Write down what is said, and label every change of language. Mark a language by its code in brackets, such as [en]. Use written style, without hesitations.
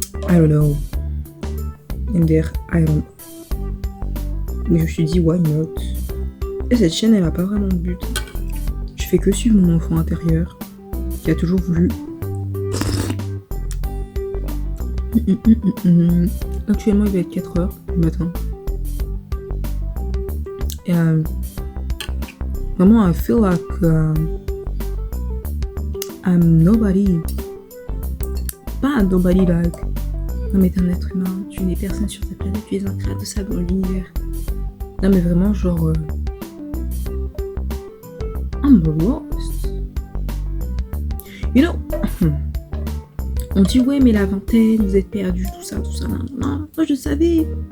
[en] I don't know. MDR, I don't know. [fr] Mais je me suis dit, [en] why not? [fr] Et cette chaîne, elle a pas vraiment de but. Je fais que suivre mon enfant intérieur, qui a toujours voulu. Actuellement, il va être 4h du matin. Et vraiment, [en] I feel like I'm nobody. [fr] Pas [en] nobody like. [fr] Non mais t'es un être humain, tu n'es personne sur cette planète, tu es un créateur de sable dans l'univers. Non mais vraiment genre... [en] I'm lost. You know, [fr] on dit ouais mais la vingtaine, vous êtes perdu, tout ça, non, moi je savais.